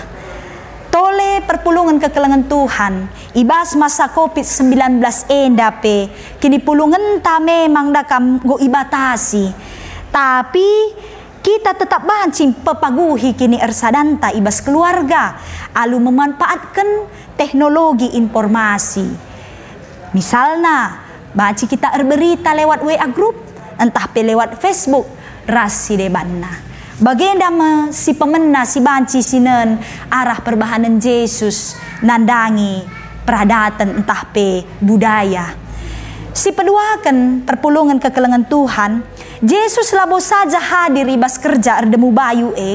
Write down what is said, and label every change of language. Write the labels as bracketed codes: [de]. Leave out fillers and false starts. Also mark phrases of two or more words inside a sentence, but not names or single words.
[btx] Tole perpulungan kekelengan Tuhan ibas masa COVID-19 enda pe kini pulungan ta memang dakam go ibatasi [id] tapi kita tetap [btx] bancing pepaguhi kini ersadanta ibas keluarga alu [id] memanfaatkan teknologi informasi [btx] misalnya baci kita berita [id] lewat WA group [btx] entah pe lewat Facebook rasi debanna bagenda si pemena si banci sinen arah perbahanan Yesus nandangi peradatan entah pe budaya si peduakan perpulungan kekelengan Tuhan Yesus labo saja hadir ibas kerja erdemu bayu